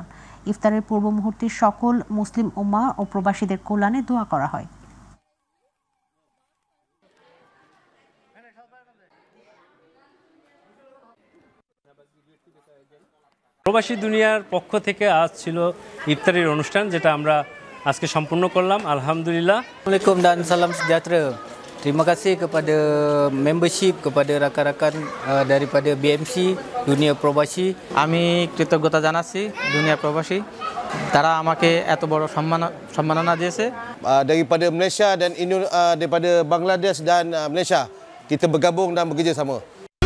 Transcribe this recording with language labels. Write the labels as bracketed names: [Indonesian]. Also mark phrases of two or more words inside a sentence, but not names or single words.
[Bangla] ইফতারের পূর্ব মুহূর্তে সকল মুসলিম উম্মাহ ও প্রবাসীদের কল্যাণে দোয়া করা হয়। প্রবাসী দুনিয়ার পক্ষ থেকে আজ ছিল ইফতারের অনুষ্ঠান, যেটা আমরা আজকে সম্পূর্ণ করলাম আলহামদুলিল্লাহ। [Malay] Assalamualaikum dan salam sejahtera. Terima kasih kepada membership, kepada rakan-rakan daripada BMC Dunia Probasi. [Bangla] আমি কৃতজ্ঞতা জানাচ্ছি দুনিয়া প্রবাসী, তারা আমাকে এত বড় সম্মাননা দিয়েছে। [Malay] Daripada Malaysia dan daripada Bangladesh dan Malaysia, kita bergabung dan bekerja sama.